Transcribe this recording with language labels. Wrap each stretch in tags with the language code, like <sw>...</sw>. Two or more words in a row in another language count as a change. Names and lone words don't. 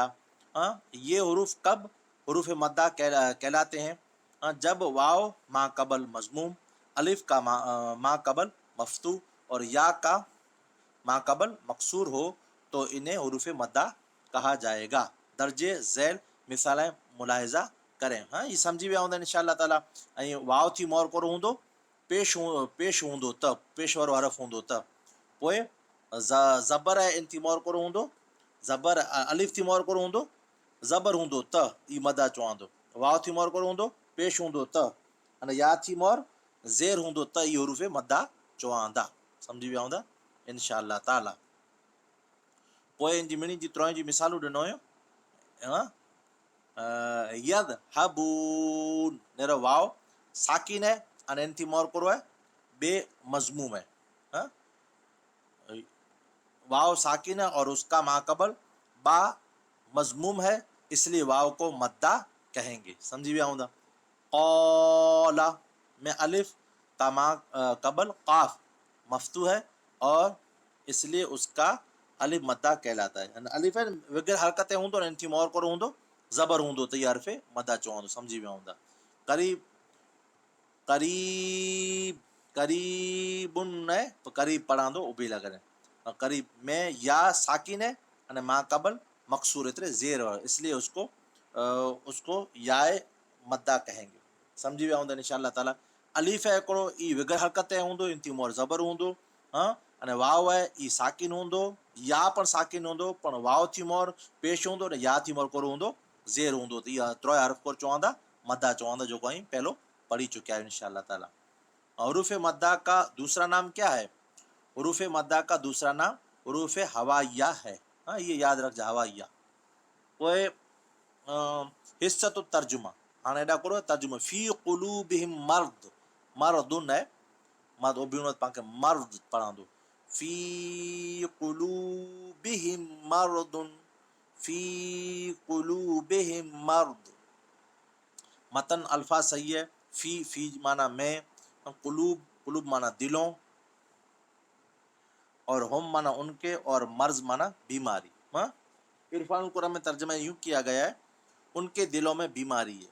<hi>ये हुरूफ कब हुरूफ मद्दा कहलाते हैं? जब वाव मा कबल मजमूम, अलिफ का मा कबल मफ्तू और या का मा कबल मकसूर हो तो इन्हें हुरूफ मद्दा कहा जाएगा। दर्जे ज़ैल मिसालें मुलाहिज़ा करें।</hi> <kfr>ये सम्झी विया हूंदा</kfr> <ar>إن شاء الله تعالى.</ar> <kfr>ऐं वाव थी मोर कोरो हूंदो, पेश हूंदो त, पेश वारो हरफ हूंदो त। पोइ ज़बर ऐं इन थी मोर कोरो हूंदो, ज़बर अलिफ थी मोर कोरो हूंदो, ज़बर हूंदो त ई मदा चवंदो। वाव थी मोर कोरो हूंदो, पेश हूंदो त, अने या थी मोर ज़ेर हूंदो त ई हुरूफ मद्दा चवंदा। सम्झी विया हूंदा</kfr> <ar>إن شاء الله تعالى.</ar> <kfr>पोइ इन जी मिणी जी त्रों जी मिसालूं ॾिनो हुयो। यद हबून नेरो वाव साकिन है अने इन थी मोर कोरो है बे मजमूम है।</kfr> <hi>वाव साकिन है और उसका माकबल बा मजमूम है, इसलिए वाव को मद्दा कहेंगे।</hi> <kfr>समझी विया हूंदा।</kfr> <hi>क़ौला में अलिफ का कबल काफ मफ्तू है और इसलिए उसका अलिफ मद्दा कहलाता है।</hi> <kfr>अलिफ है वग़ैरह हरकतें हूंदो इन थी मोर कोरो हूंदो, ज़बर हूंदो त इहा हर्फ़ मद्दा चवंदो। समझी विया हूंदा। करीब करीब करीबुन है तो करीब पढ़ांदो उभी लगन।</kfr> <hi>करीब में या साकिन है अने मा कबल मकसूर इतरे ज़ेर है, इसलिए उसको याए मद्दा कहेंगे।</hi> <kfr>समझी विया हूंदा</kfr> <ar>إن شاء الله تعالى.</ar> <kfr>अलीफ है हिकिड़ो ई वग़ैरह हरकतें हूंदो, इन थी मोर ज़बर हूंदो। अने वाव है ई साकिन हूंदो, या पण साकिन हूंदो पण वाव थी मोर पेश हूंदो अने या थी मोर कोरो हूंदो, ज़ेर हूंदो त इहा त्रोय हर्फ कोर चवंदा मद्दा चवंदा,</kfr> <hi>जो कहीं पहलो पढ़ी चुके हैं</hi> <ar>إن شاء الله تعالى.</ar> <hi>हुरूफ मद्दा का दूसरा नाम क्या है? हुरूफ मद्दा का दूसरा नाम हुरूफ हवाइया है।</hi> <kfr>ये याद रख जा, हवाइया। पोइ हिस्सतुत तर्जुमा, हाणे एॾा करो तर्जुमा।</kfr> <ar>في قلوبهم مرض,</ar> <kfr>मर्दुन है मर्द ओबिनो पाके मर्द पढ़ांदो।</kfr> <ar>في قلوبهم مرض، في قلوبهم مرض.</ar> <hi>मतन अल्फाज सही है। फी माना में, कुलूब कुलूब माना दिलों, और हम माना उनके, और मर्ज माना बीमारी। इरफान कुरान में तर्जमा यूं किया गया है, उनके दिलों में बीमारी है।</hi>